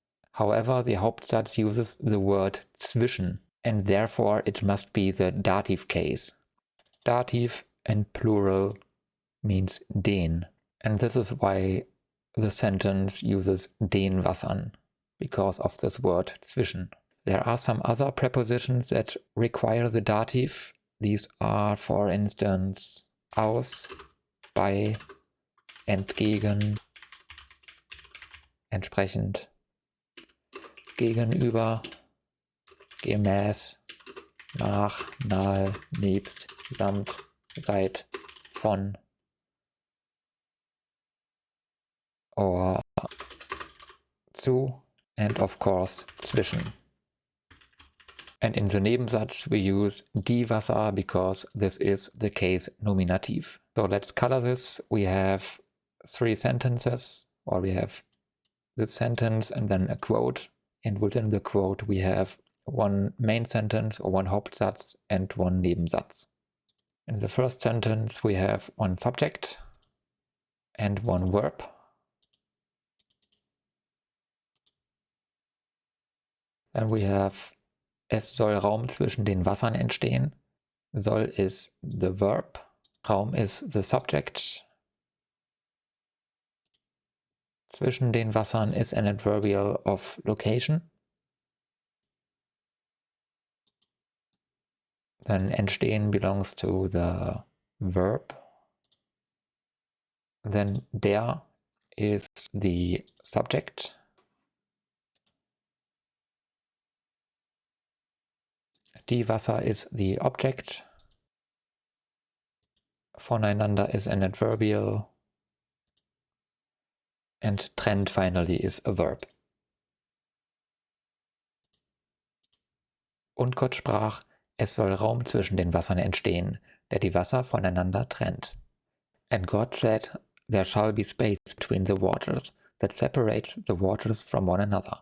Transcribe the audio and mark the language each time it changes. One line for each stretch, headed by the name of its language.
English: However, the Hauptsatz uses the word zwischen, and therefore it must be the dative case. Dative and plural means den, and this is why the sentence uses den Wassern, because of this word zwischen. There are some other prepositions that require the dative. These are, for instance, aus, bei, entgegen, entsprechend, gegenüber, gemäß, nach, nahe, nebst, samt, seit, von, or zu, and of course zwischen. And in the Nebensatz we use die Wasser because this is the case nominative. So let's color this. We have 3 sentences, or we have this sentence and then a quote, and within the quote we have 1 main sentence or 1 Hauptsatz and 1 Nebensatz. In the first sentence we have 1 subject and 1 verb. Then we have
German: es soll Raum zwischen den Wassern entstehen.
English: Soll is the verb Raum is the subject.
German: Zwischen den Wassern
English: is an adverbial of location. Then entstehen belongs to the verb. Then der is the subject. Die Wasser is the object. Voneinander is an adverbial. And trennt finally is a verb.
German: Und Gott sprach, es soll Raum zwischen den Wassern entstehen, der die Wasser voneinander trennt.
English: And God said, there shall be space between the waters that separates the waters from one another.